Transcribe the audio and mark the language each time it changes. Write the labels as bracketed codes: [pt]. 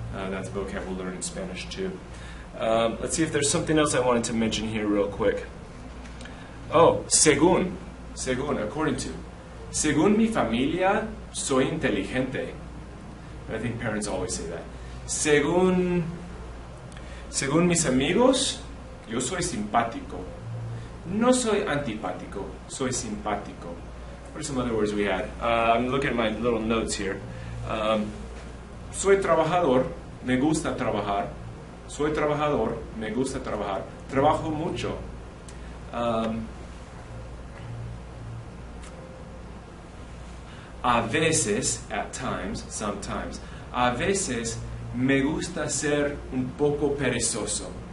[en] That's a vocab we'll learn in Spanish too. Let's see if there's something else I wanted to mention here real quick. Oh, según, according to. [es] Según mi familia, soy inteligente. [en] I think parents always say that. [es] Según mis amigos, yo soy simpático. No soy antipático, soy simpático. [en] What are some other words we had? I'm looking at my little notes here. [es] Soy trabajador, me gusta trabajar. Soy trabajador, me gusta trabajar. Trabajo mucho. A veces, [en] at times, sometimes, [es] a veces me gusta ser un poco perezoso.